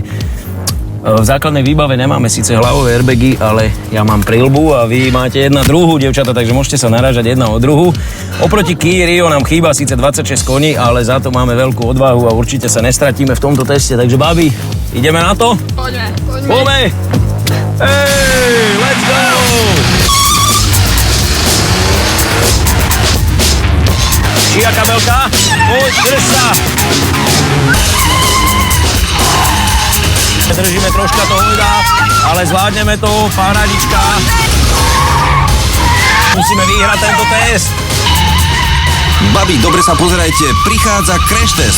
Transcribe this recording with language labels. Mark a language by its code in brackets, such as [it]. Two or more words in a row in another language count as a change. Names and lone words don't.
[sk] V základnej výbave nemáme síce hlavové airbagy, ale ja mám prilbu a vy máte jedna druhú, dievčatá, takže môžete sa narážať jedna o druhú. Oproti Kia Rio nám chýba síce 26 koní, ale za to máme veľkú odvahu a určite sa nestratíme v tomto teste. Takže babi, ideme na to? Poďme! [en] Hey, let's go! [sk] Čia kabelka? Poď, drž sa! Držíme troška to hojda, ale zvládneme to, parádička. Musíme vyhrať tento test. Babi, dobre sa pozerajte, prichádza [en] crash test.